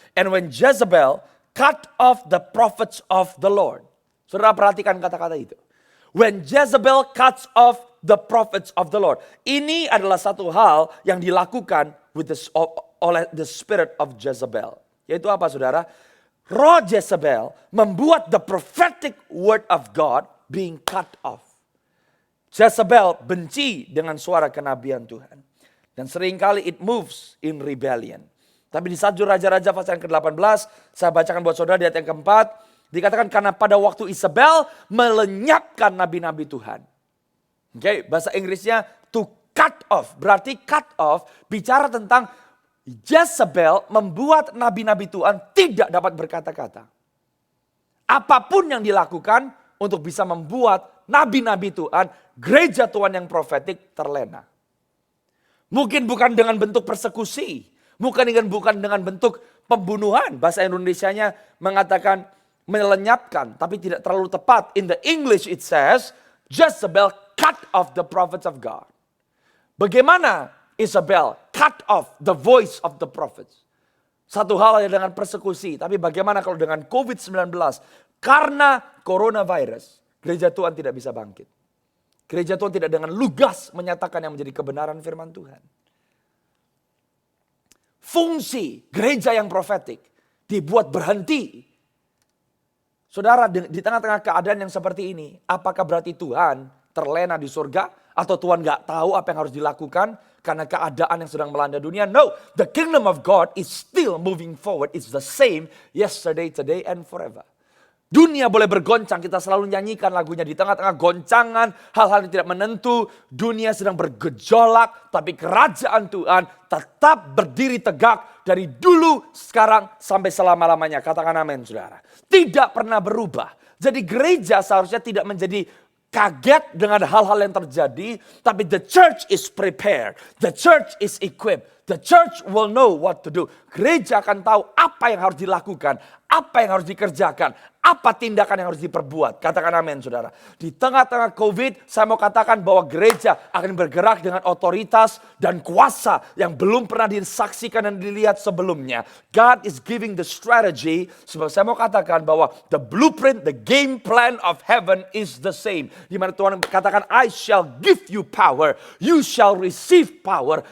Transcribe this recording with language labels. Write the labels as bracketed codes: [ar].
[en] And when Jezebel cut off the prophets of the Lord. [id] Saudara perhatikan kata-kata itu. [en] When Jezebel cuts off the prophets of the Lord. [id] Ini adalah satu hal yang dilakukan oleh [en] the spirit of Jezebel. [id] Yaitu apa, saudara? Roh Jezebel membuat [en] the prophetic word of God being cut off. [id] Jezebel benci dengan suara kenabian Tuhan. Dan seringkali [en] it moves in rebellion. [id] Tapi di 1 Raja-Raja pasal yang ke-18, saya bacakan buat saudara di ayat yang keempat. Dikatakan karena pada waktu Isabel melenyapkan nabi-nabi Tuhan. Oke, bahasa Inggrisnya to cut off. Berarti cut off bicara tentang Jezebel membuat nabi-nabi Tuhan tidak dapat berkata-kata. Apapun yang dilakukan untuk bisa membuat nabi-nabi Tuhan, gereja Tuhan yang profetik terlena. Mungkin bukan dengan bentuk persekusi. Bukan dengan bentuk pembunuhan. Bahasa Indonesianya mengatakan melenyapkan. Tapi tidak terlalu tepat. [en] In the English it says, Jezebel cut off the prophets of God. [id] Bagaimana [en] Isabel cut off the voice of the prophets? [id] Satu hal dengan persekusi. Tapi bagaimana kalau dengan COVID-19? Karena coronavirus, gereja Tuhan tidak bisa bangkit. Gereja Tuhan tidak dengan lugas menyatakan yang menjadi kebenaran firman Tuhan. Fungsi gereja yang profetik dibuat berhenti. Saudara, di tengah-tengah keadaan yang seperti ini, apakah berarti Tuhan terlena di surga? Atau Tuhan gak tahu apa yang harus dilakukan karena keadaan yang sedang melanda dunia? [en] No, the kingdom of God is still moving forward. It's the same yesterday, today, and forever. [id] Dunia boleh bergoncang, kita selalu nyanyikan lagunya di tengah-tengah goncangan, hal-hal yang tidak menentu, dunia sedang bergejolak, tapi kerajaan Tuhan tetap berdiri tegak dari dulu, sekarang, sampai selama-lamanya. Katakan amin, saudara. Tidak pernah berubah. Jadi gereja seharusnya tidak menjadi kaget dengan hal-hal yang terjadi, tapi [en] the church is prepared, the church is equipped, the church will know what to do. [id] Gereja akan tahu apa yang harus dilakukan, apa yang harus dikerjakan, apa tindakan yang harus diperbuat. Katakan amin, saudara. Di tengah-tengah COVID, saya mau katakan bahwa gereja akan bergerak dengan otoritas dan kuasa yang belum pernah disaksikan dan dilihat sebelumnya. [en] God is giving the strategy. [id] Sebab saya mau katakan bahwa [en] the blueprint, the game plan of heaven is the same. [id] Di mana Tuhan katakan, [en] I shall give you power. You shall receive power.